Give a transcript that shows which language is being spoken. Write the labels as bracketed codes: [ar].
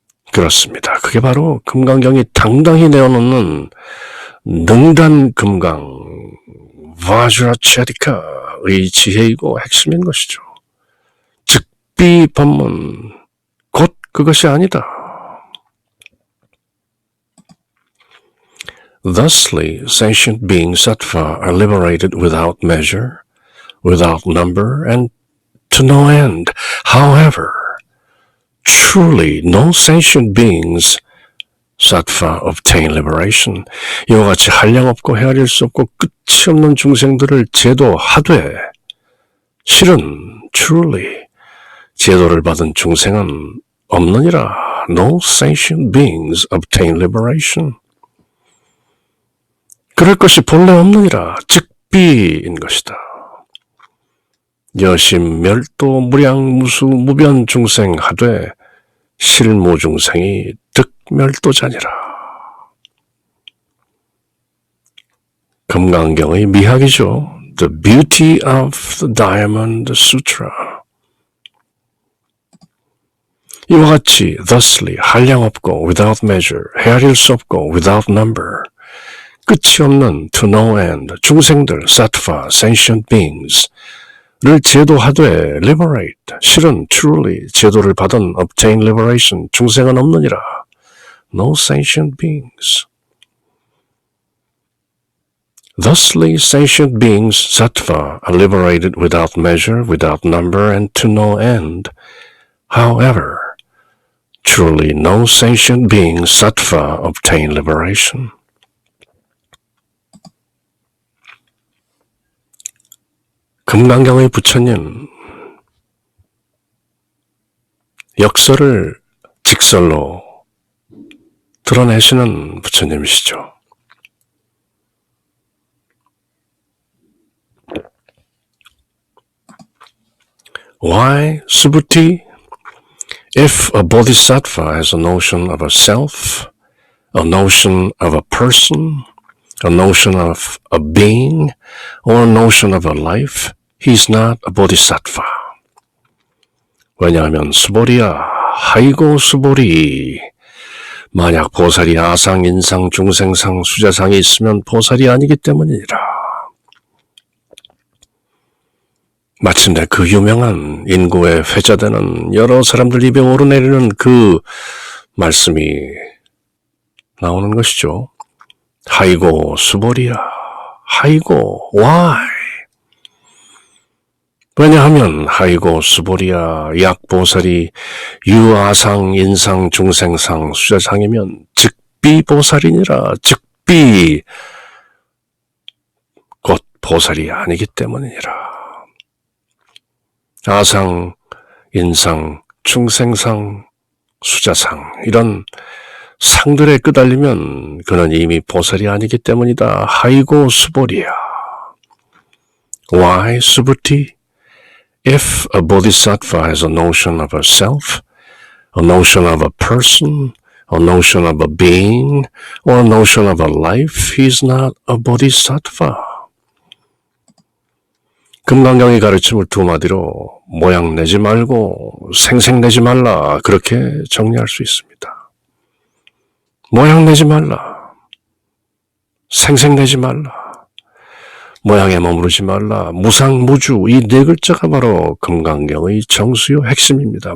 [ko] 그렇습니다. 그게 바로 금강경이 당당히 내어놓는 능단금강 바주라체디카의 지혜이고 핵심인 것이죠. 즉비 법문 곧 그것이 아니다. [en] Thusly, sentient beings sattva are liberated without measure, without number, and to no end. However, truly no sentient beings sattva obtain liberation. [ko] 이와 같이 한량없고 헤아릴 수 없고 끝이 없는 중생들을 제도하되 실은 truly 제도를 받은 중생은 없느니라. [en] No sentient beings obtain liberation. [ko] 그럴 것이 본래 없느니라. 즉비인 것이다. 여심 멸도 무량 무수 무변 중생 하되 실무 중생이 득멸도자니라. 금강경의 미학이죠. [en] The beauty of the Diamond Sutra. [ko] 이와 같이 thusly 한량없고 [en] without measure [ko] 헤아릴 수 없고 [en] without number [ko] 끝이 없는 [en] to no end [ko] 중생들 [en] sattva sentient beings [ko] 를 제도하되 liberate 실은 truly 제도를 받은 [en] obtain liberation [ko] 중생은 없느니라. [en] No sentient beings. Thusly, sentient beings, sattva, are liberated without measure, without number, and to no end. However, truly no sentient beings, sattva, obtain liberation. [ko] 금강경의 부처님, 역설을 직설로 드러내시는 부처님이시죠. [en] Why, Subhuti? If a bodhisattva has a notion of a self, a notion of a person, a notion of a being, or a notion of a life, he's not a bodhisattva. [ko] 왜냐하면 수보리야, 하이고 수보리. 만약 보살이 아상, 인상, 중생상, 수자상이 있으면 보살이 아니기 때문이라. 마침내 그 유명한 인구에 회자되는 여러 사람들 입에 오르내리는 그 말씀이 나오는 것이죠. 하이고 수보리야, 하이고 why? 왜냐하면 하이고 수보리야, 약보살이 유아상, 인상, 중생상, 수자상이면 즉비보살이니라. 즉비 곧 보살이 아니기 때문이니라. 아상, 인상, 중생상, 수자상 이런 상들에 끄달리면 그는 이미 보살이 아니기 때문이다. 하이고 수보리야. [en] Why, Subhuti? If a bodhisattva has a notion of a self, a notion of a person, a notion of a being, or a notion of a life, he is not a bodhisattva. [ko] 금강경의 가르침을 두 마디로 모양 내지 말고 생색 내지 말라 그렇게 정리할 수 있습니다. 모양 내지 말라, 생색 내지 말라, 모양에 머무르지 말라, 무상무주 이 네 글자가 바로 금강경의 정수요 핵심입니다.